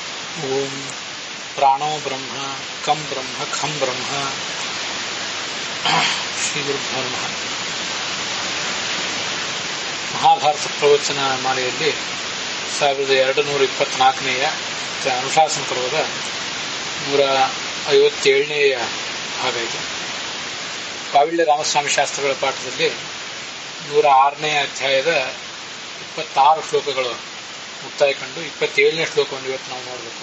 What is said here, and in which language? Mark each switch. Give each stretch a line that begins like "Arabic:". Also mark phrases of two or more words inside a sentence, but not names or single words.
Sanskrit: ಓಂ ಪ್ರಾಣೋ ಬ್ರಹ್ಮ ಕಂ ಬ್ರಹ್ಮ ಖಂ ಬ್ರಹ್ಮ ಶ್ರೀ ಗುರುಭ್ಯೋ ನಮಃ.
Kannada: ಮಹಾಭಾರತ ಪ್ರವಚನ ಮಾಲೆಯಲ್ಲಿ 1224ನೇಯ ಅನುಶಾಸನ ಪರ್ವದ 157ನೇಯ ಭಾಗ ಇದು. ಕಾವಿಳ್ಯ ರಾಮಸ್ವಾಮಿ ಶಾಸ್ತ್ರಗಳ ಪಾಠದಲ್ಲಿ 106ನೇ ಅಧ್ಯಾಯದ 26 ಶ್ಲೋಕಗಳು ಮುಕ್ತಾಯ ಕಂಡು 27ನೇ ಶ್ಲೋಕವನ್ನು ಇವತ್ತು ನಾವು ನೋಡಬೇಕು.